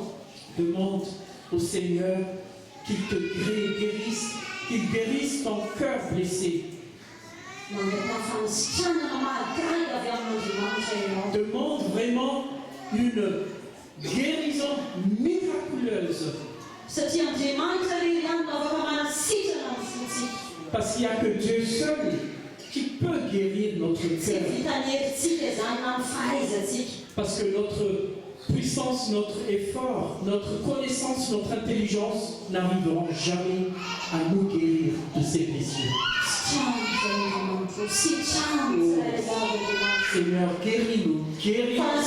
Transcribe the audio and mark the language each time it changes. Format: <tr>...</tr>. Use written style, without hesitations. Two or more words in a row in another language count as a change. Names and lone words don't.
<fr>Demande au Seigneur qu'il te guérisse, qu'il guérisse ton cœur blessé. Demande vraiment une guérison miraculeuse</fr> <mg>satria Andriamanitra rery ihany no afaka manasitrana ny fontsika.</mg> <fr>Parce qu'il n'y a que Dieu seul qui peut guérir notre</fr> <mg>Tsy</mg> <fr>cœur.</fr> <mg>vitany herintsika zany na ny fahaizantsika.</mg> <fr>Parce que notre puissance, notre effort, notre connaissance, notre intelligence n'arriveront jamais à nous guérir de ces blessures. Seigneur, guéris-nous, guéris-nous.</fr>